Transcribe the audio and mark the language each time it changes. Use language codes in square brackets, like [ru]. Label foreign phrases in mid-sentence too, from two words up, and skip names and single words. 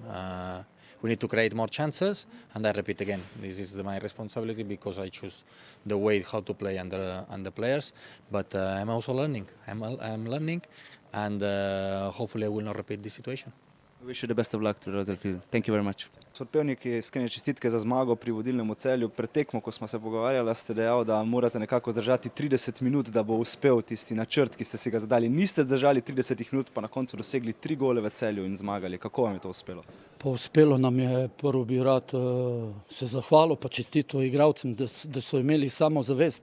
[en] We need to create more chances, and I repeat again, this is my responsibility, because I choose the way how to play under players. But I'm also learning. I'm learning, and hopefully I will not repeat this situation. Wish you the best of luck to the Rotherfield. Thank you very much. [sl] Sodpevniki, iskrene čestitke za zmago pri vodilnem Celju. Pred tekmo, ko smo se pogovarjali, ste dejali, da morate nekako zdržati 30 minut, da bo uspel tisti načrt, ki ste si ga zadali. Niste zdržali 30 minut, pa na koncu dosegli 3 gole v Celju in zmagali. Kako vam je to uspelo? Pa uspelo nam je, prvo bi rad se zahvalil, pa čestito igralcem, da so imeli samozavest.